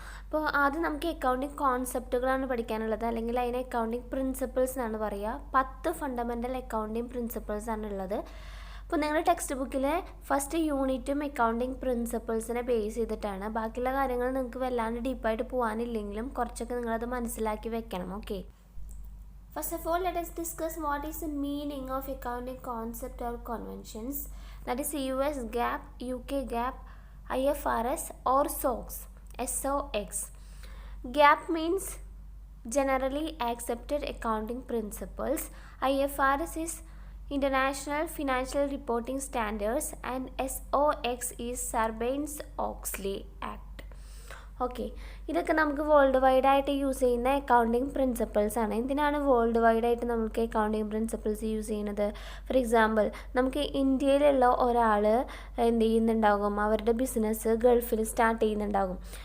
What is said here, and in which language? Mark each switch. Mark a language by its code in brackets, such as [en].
[ml] അപ്പോൾ ആദ്യം നമുക്ക് അക്കൗണ്ടിങ് കോൺസെപ്റ്റുകളാണ് പഠിക്കാനുള്ളത്, അല്ലെങ്കിൽ അതിനെ അക്കൗണ്ടിങ് പ്രിൻസിപ്പിൾസ് എന്നാണ് പറയുക. 10 ഫണ്ടമെൻ്റൽ അക്കൗണ്ടിങ് പ്രിൻസിപ്പിൾസ് ആണ് ഉള്ളത്. അപ്പോൾ നിങ്ങളുടെ ടെക്സ്റ്റ് ബുക്കിലെ ഫസ്റ്റ് യൂണിറ്റും അക്കൗണ്ടിങ് പ്രിൻസിപ്പിൾസിനെ ബേസ് ചെയ്തിട്ടാണ്. ബാക്കിയുള്ള കാര്യങ്ങൾ നിങ്ങൾക്ക് വല്ലാണ്ട് ഡീപ്പായിട്ട് പോകാനില്ലെങ്കിലും കുറച്ചൊക്കെ നിങ്ങളത് മനസ്സിലാക്കി വെക്കണം. Okay. [en] First of all, let us discuss what is the meaning of accounting concept or conventions. That is US GAAP, UK GAAP, IFRS or SOX. SOX. GAAP means Generally Accepted Accounting Principles. IFRS is International Financial Reporting Standards and SOX is Sarbanes-Oxley Act. [ml] Okay, ഇതൊക്കെ നമുക്ക് world wide ആയിട്ട് use ചെയ്യുന്ന accounting principles ആണ്. എന്തിനാണ് world wide ആയിട്ട് നമുക്ക് accounting principles use ചെയ്യുന്നത്? For example, നമുക്ക് ഇന്ത്യയിലുള്ള ഒരാൾ എന്ത് ചെയ്യുന്നുണ്ടാകും, അവരുടെ ബിസിനസ് ഗൾഫിൽ സ്റ്റാർട്ട് ചെയ്യുന്നുണ്ടാകും.